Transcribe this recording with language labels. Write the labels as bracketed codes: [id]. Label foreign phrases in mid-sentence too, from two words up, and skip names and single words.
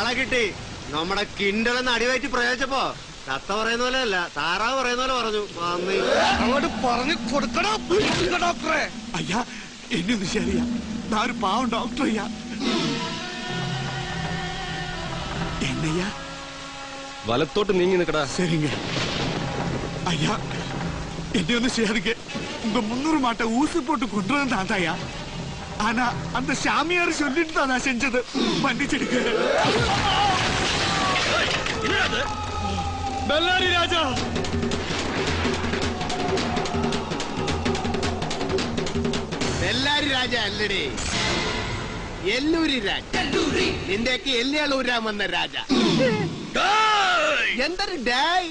[ml] കിട്ടി. നമ്മുടെ കിണ്ടലെന്ന് അടിവയറ്റി പ്രയോഗിച്ചപ്പോ തത്ത പറയുന്ന പോലെ അല്ല, താറാവ് പറയുന്ന പോലെ പറഞ്ഞു. അങ്ങോട്ട് പറഞ്ഞു കൊടുക്കണോ ഡോക്ടറെ? [ta] ஐயா என்ன சரியா? நான் ஒரு பாவம் டாக்டர் ஐயா. என்னையா? வலத்தோட்டு நீங்க நிக்கடா. சரிங்க ஐயா, என்ன ஒண்ணு செய்யாதீங்க. உங்க 300 மாட்டை ஊசி போட்டு கொண்டு வந்தான் ஐயா. ஆனா அந்த சாமியார் சொல்லிட்டு தான் நான் செஞ்சது. மன்னிச்சிடுங்க. பெல்லாரி ராஜா, [ml] ബെല്ലാരി രാജ അല്ലടേ, എല്ലൂരി രാജ. നിന്റെയൊക്കെ എല്ലുകളൂരാൻ വന്ന രാജ. എന്തൊരു ഡായ്!